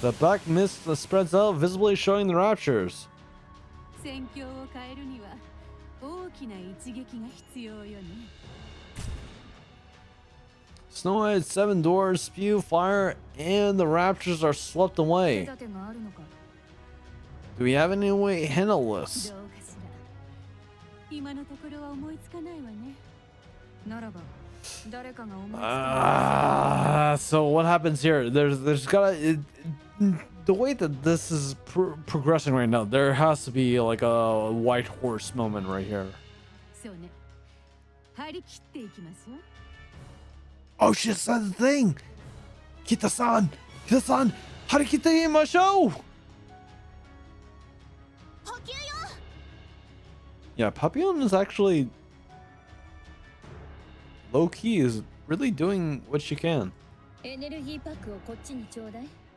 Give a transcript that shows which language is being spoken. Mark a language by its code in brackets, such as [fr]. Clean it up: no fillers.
[en] The black mist spreads out, visibly showing the raptures. [ja] 戦況を変えるには大きな一撃が必要よね。 [en] Snow White's 7 doors spew fire, and the raptors are swept away. Do we have any way to handle this? [ja] どうかしら。今のところは思いつかないわね。ならば誰かが思いつか。 [en] So what happens here? There's gotta the way that this is progressing right now. There has to be like a white horse moment right here. [ja] そうね。張り切っていきますよ。 [en] Oh, she said the thing. [ja] Kita-san, harikite imashou. [en] Yeah, Papillon is actually low key is really doing what she can. [ja] エネルギーパックをこっちにちょうだい。